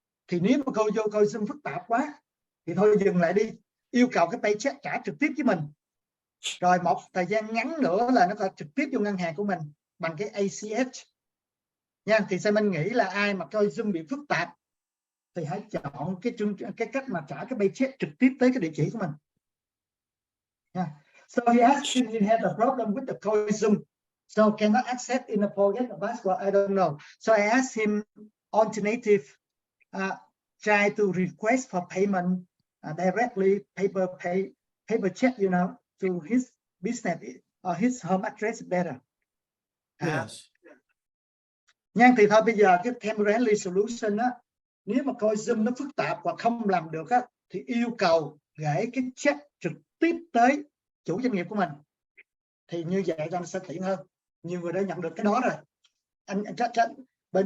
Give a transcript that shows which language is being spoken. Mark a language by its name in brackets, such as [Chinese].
[Vietnamese] Thì nếu mà cô vô coi Zoom phức tạp quá thì thôi dừng lại đi, yêu cầu cái paycheck trả trực tiếp với mình, rồi một thời gian ngắn nữa là nó trực tiếp vô ngân hàng của mình bằng cái ACH nha. Thì Simon nghĩ là ai mà coi Zoom bị phức tạp thì hãy chọn cái cách mà trả cái paycheck trực tiếp tới cái địa chỉ của mình. [English] Yeah. So he asked if he had a problem with the coin Zoom, so cannot accept in a forget a password. I don't know. So I asked him alternative, try to request for payment directly, paper check, you know, to his business or his home address better. Yes. [Vietnamese] Nhưng thì thôi bây giờ cái [English] temporary solution [Vietnamese] á, nếu mà coi Zoom nó phức tạp hoặc không làm được á, thì yêu cầu gửi cái check trực tiếp tới chủ doanh nghiệp của mình, thì như vậy nó sẽ tiện hơn. Nhiều người đã nhận được cái đó rồi.